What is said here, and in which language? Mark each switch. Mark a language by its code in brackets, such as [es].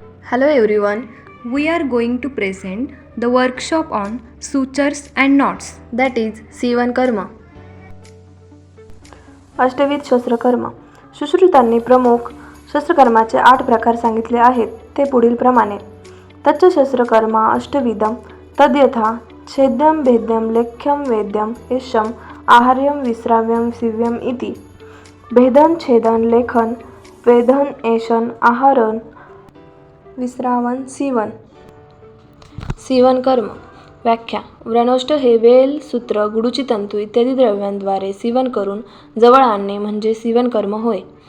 [en] Hello everyone, we are going to present the workshop on sutures and knots, that is सीवन कर्म. [mr] अष्टविध शस्त्रकर्म. सुश्रुतांनी प्रमुख शस्त्रकर्माचे 8 प्रकार सांगितले आहेत. ते पुढील प्रमाणे: [sa] तच्च शस्त्रकर्म अष्टविधम तद्यथा छेद्यम भेद्यम लेख्यम वेद्यम यशम आहार्यम विश्राव्यम सीव्यम इति. [mr] भेदन छेदन लेखन वेधन एशन आहारन विश्रावण सीवन. सीवन कर्म. व्याख्या: व्रणोष्ठ हे वेल, सूत्र, गुडूची तंतू इत्यादी द्रव्यांद्वारे सीवन करून जवळ आणणे म्हणजे सीवन कर्म होय.